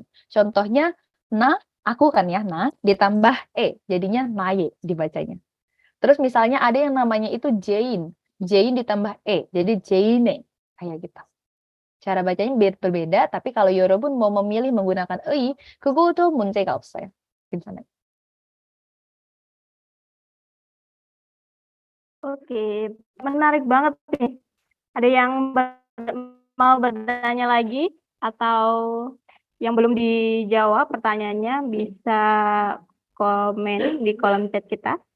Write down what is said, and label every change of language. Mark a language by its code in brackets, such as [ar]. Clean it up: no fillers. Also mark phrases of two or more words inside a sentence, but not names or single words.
[id] Contohnya, aku kan ya, ditambah E. Jadinya naye dibacanya. Terus misalnya ada yang namanya itu Jane. Jane ditambah E. Jadi Jane. Kayak gitu. Cara bacanya berbeda, tapi kalau Yorobun mau memilih menggunakan EI, [ko] 그거도 문제가 없어요. 괜찮아요. [id] Oke, menarik banget nih. Ada yang mau bertanya lagi atau yang belum dijawab pertanyaannya bisa komen di kolom chat kita.